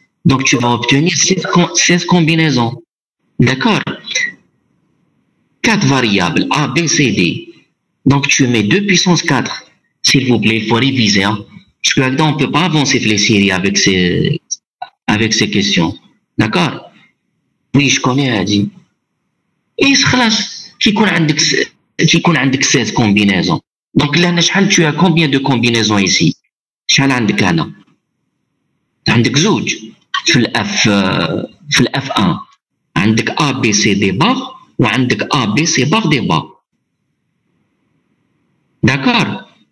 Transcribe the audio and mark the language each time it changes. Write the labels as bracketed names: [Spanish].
[French] Donc, tu vas obtenir 16 combinaisons. D'accord? 4 variables, A, B, C, D. Donc, tu mets 2 puissance 4. S'il vous plaît, il faut réviser. Hein? Parce que là-dedans, on ne peut pas avancer les séries avec ces questions. D'accord? Oui, je connais, dit. [Arabic] Et خلاص كيكون عندك 16 combinaisons. [French] Donc là [Arabic] شحال [French] tu as combien de combinaisons ici؟ [Arabic] شحال عندك هنا؟ عندك زوج في الاف 1 عندك A B C D bar وعندك A B C bar D bar. [French] D'accord?